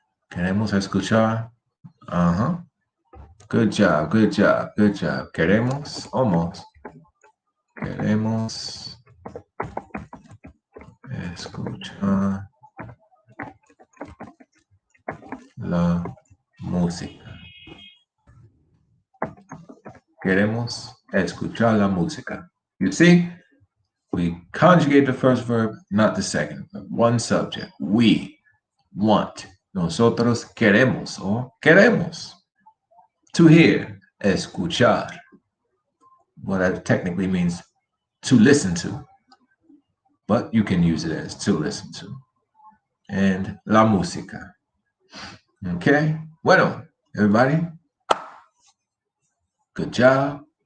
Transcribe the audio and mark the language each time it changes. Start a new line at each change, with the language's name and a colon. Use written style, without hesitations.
Spanish: Queremos escuchar.
English: Good job, good job, good job.
Spanish: Queremos,
English: almost.
Spanish: Queremos escuchar la música. Queremos escuchar la música.
English: You see, we conjugate the first verb, not the second verb. One subject. We want.
Spanish: Nosotros queremos or queremos.
English: To hear, escuchar. Well, that technically means to listen to, but you can use it as to listen to. And
Spanish: la música.
English: Okay? Bueno, everybody, good job.